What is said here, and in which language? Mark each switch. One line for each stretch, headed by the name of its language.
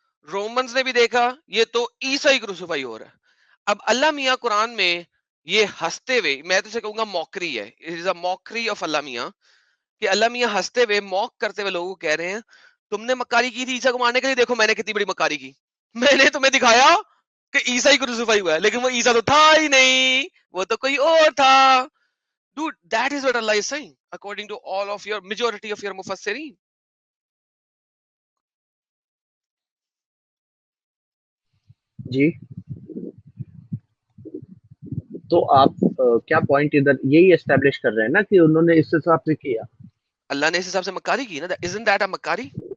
Urdu: Romans نے بھی دیکھا یہ تو عیسائی کروسیفائی ہو رہا ہے. اب اللہ میاں قرآن میں یہ ہنستے ہوئے, میں تو اسے کہوں گا موکری ہے,
English: it is a mockery of اللہ میاں,
Urdu: کہ اللہ میاں ہنستے ہوئے موک کرتے ہوئے لوگوں کو کہہ رہے ہیں تم نے مکاری کی تھی عیسیٰ کو مارنے کے لیے, دیکھو میں نے کتنی بڑی مکاری کی, میں نے تمہیں دکھایا کہ عیسائی کروسیفائی ہوا ہے, لیکن وہ عیسیٰ تو تھا ہی نہیں, وہ تو کوئی اور تھا.
English: Dude, that is what Allah is saying according to all of your majority of your mufassirin.
Urdu: جی تو آپ کیا پوائنٹ ادھر یہی اسٹیبلش کر رہے ہیں نا کہ انہوں نے اس حساب سے کیا, اللہ نے اس حساب سے مکاری کی نا,
English: isn't that a
Urdu: مکاری؟